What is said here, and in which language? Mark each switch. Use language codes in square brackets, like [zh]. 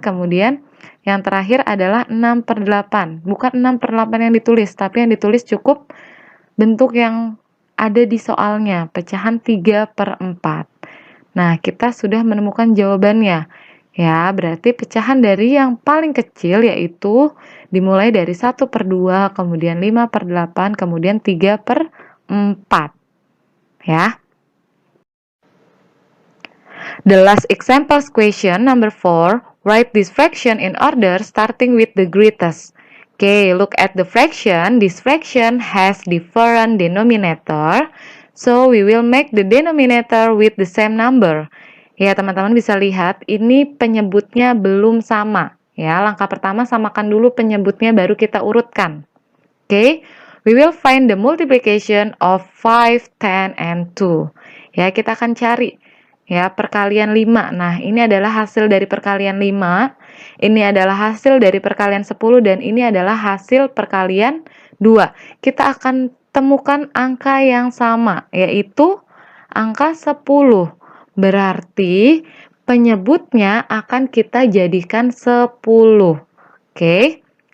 [id] Kemudian yang terakhir adalah 6/8, bukan 6/8 yang ditulis, tapi yang ditulis cukup bentuk yang ada di soalnya, pecahan 3/4. Nah, kita sudah menemukan jawabannya. Ya, berarti pecahan dari yang paling kecil yaitu dimulai dari 1/2, kemudian 5/8, kemudian 3/4. Ya. [en] The last example question, number 4, write this fraction in order starting with the greatest. Okay, look at the fraction. This fraction has different denominator, so we will make the denominator with the same number. [id] Ya, teman-teman bisa lihat, ini penyebutnya belum sama. Ya, langkah pertama samakan dulu penyebutnya, baru kita urutkan. [en] Okay, we will find the multiplication of 5, 10, and 2. [id] Ya, kita akan cari ya perkalian 5. Nah, ini adalah hasil dari perkalian 5. Ini adalah hasil dari perkalian 10 dan ini adalah hasil perkalian 2. Kita akan temukan angka yang sama, yaitu angka 10. Berarti penyebutnya akan kita jadikan 10. Oke.